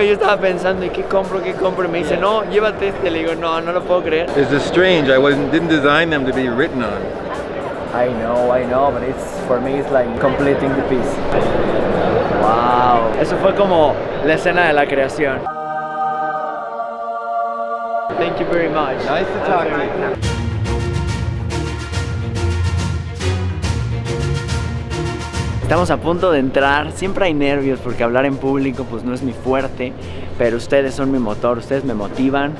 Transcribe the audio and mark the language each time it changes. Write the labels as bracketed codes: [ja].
[es] Yo estaba pensando, ¿y qué compro? ¿Qué compro? Y me dice, no, llévate este. Le digo, no, no lo puedo creer. [en] It's just strange. Didn't design them to be written on. I know, but it's for me it's like completing the piece. [es] Wow, eso fue como la escena de la creación. [en] Thank you very much. Nice to talk to you. [es] Estamos a punto de entrar, siempre hay nervios porque hablar en público pues no es mi fuerte, pero ustedes son mi motor, ustedes me motivan.